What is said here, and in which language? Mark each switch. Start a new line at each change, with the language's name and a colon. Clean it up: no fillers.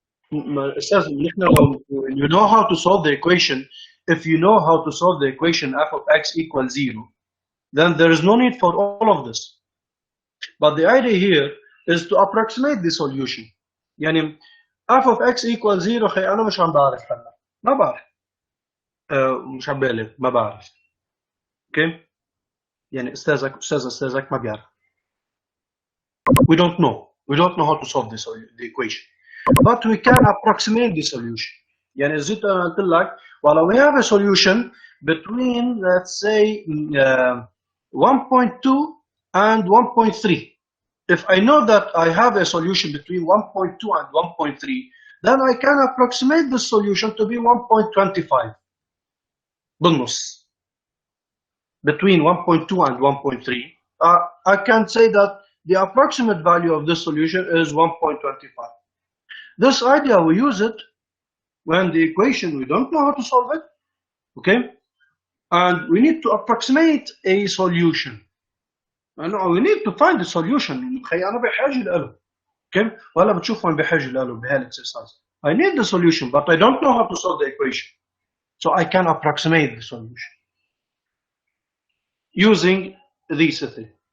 English: You know how to solve the equation. If you know how to solve the equation f of x equals 0, then there is no need for all of this. But the idea here is to approximate the solution.
Arabic: يعني
English: f of x equals 0
Arabic: خي أنا مش عم بعرف هلا. ما بعرف. مش عم بالغ ما بعرف. Okay? يعني أستاذك ما بيعرف.
English: We don't know. We don't know how to solve the equation. But we can approximate the solution.
Arabic: يعني زيت أنا قلت لك
English: while we have a solution between, let's say, 1.2 and 1.3. If I know that I have a solution between 1.2 and 1.3, then I can approximate the solution to be 1.25.
Arabic: بالنص.
English: Between 1.2 and 1.3, I can say that the approximate value of this solution is 1.25. This idea, we use it when the equation, we don't know how to solve it, okay? And we need to approximate a solution. And we need to find the solution.
Arabic: أنا بحاجة له. Okay? ولا بتشوف وين بحاجة له بهالexercise.
English: I need the solution, but I don't know how to solve the equation. So I can approximate the solution using these things.